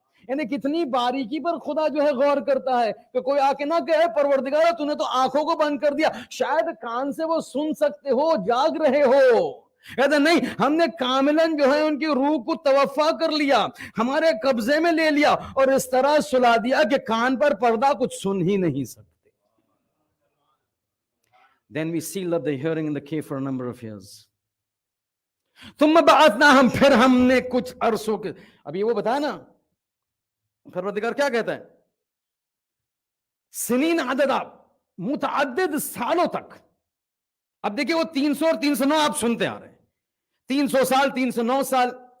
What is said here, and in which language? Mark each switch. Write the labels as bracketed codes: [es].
[ur] یعنی کتنی باریکی پر خدا جو ہے غور کرتا ہے کہ کوئی آ کے نہ کہے پروردگار تو نے تو آنکھوں کو بند کر دیا، شاید کان سے وہ سن سکتے ہو، جاگ رہے ہو، کہتے نہیں ہم نے کاملاً جو ہے ان کی روح کو توفا کر لیا، ہمارے قبضے میں لے لیا اور اس طرح سلا دیا کہ کان پر پردہ کچھ سن ہی نہیں سکتے. [en] Then we sealed up the hearing in the cave for a number of years. [ar] ثم بعثناہم، [ur] پھر ہم نے کچھ عرصوں کے، اب یہ وہ بتایا نا پروردگار کیا کہتا ہے، [ar] سنین عددہ، [ur] متعدد سالوں تک. اب دیکھیں وہ 300 اور 309 آپ سنتے آ رہے ہیں، 300 سال، 309 سال.